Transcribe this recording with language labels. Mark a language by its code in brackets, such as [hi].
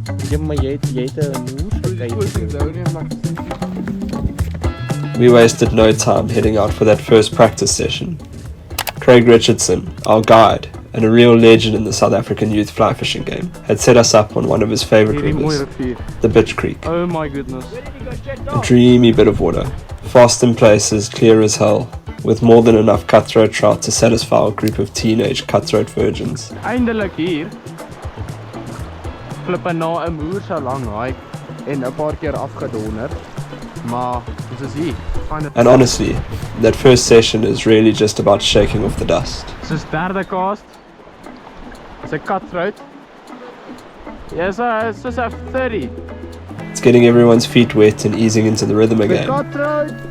[af] Ja, maar jy het 'n moer gekry. [en] We wasted no time heading out for that first practice session. Craig Richardson, our guide, and a real legend in the South African youth fly fishing game, had set us up on one of his favourite rivers, the Bitch Creek. Oh my goodness. A dreamy bit of water, fast in places, clear as hell, with more than enough cutthroat trout to satisfy our group of teenage cutthroat virgins. [af] Eindelik hier. Flippe na 'n moer so lang hike en 'n paar keer afgedonder. Maar dis is hier. [en] And honestly, that first session is really just about shaking off the dust. [af] Dis derde cast. Dis 'n cutthroat. [en] Yes, it's just a 30. It's getting everyone's feet wet and easing into the rhythm again, Cutthroat.